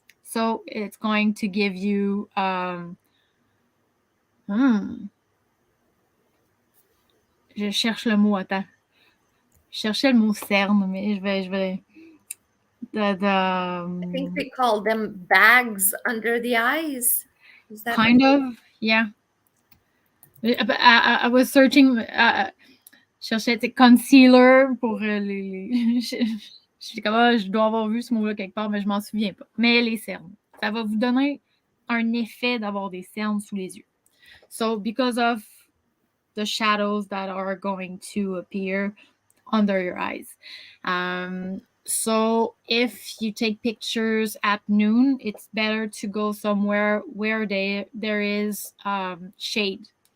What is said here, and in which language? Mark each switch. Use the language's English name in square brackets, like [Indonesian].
[English] So it's going to give you hmm, [French] je cherche le mot, attends. Je cherchais le mot cerne, mais je vais the [English] I think they call them bags under the eyes. Is that what? kind of, yeah. I was searching, [French] cherchais concealer pour les je comme, ah, je dois avoir vu ce mot-là quelque part, mais je m'en souviens pas. Mais les cernes, ça va vous donner un effet d'avoir des cernes sous les yeux. [English] So because of the shadows that are going to appear under your eyes. So if you take pictures at noon, it's better to go somewhere where there is shade.